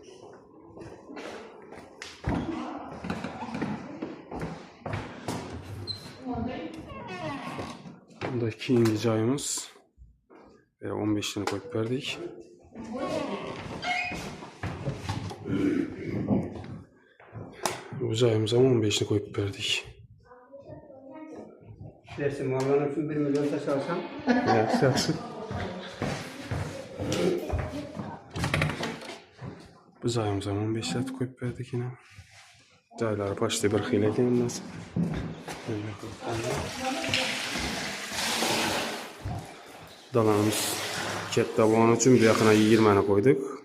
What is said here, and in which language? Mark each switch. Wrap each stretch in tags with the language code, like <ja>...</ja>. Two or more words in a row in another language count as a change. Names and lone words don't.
<uz>Bunda keyingi joyimiz. 15 tane qo'yib berdik. Bu joyimizga 15 ni qo'yib berdik.</uz> <tr>Dersin malların için 1 milyon taş alsam.</tr> <uz>Yaxshi. Bu joyimizga 15 lat qo'yib berdik yine. Joylari почти bir xil ekan emas. Dalamiz katta bo'lgani uchun bu yoqqa 20 ni qo'ydik.</uz>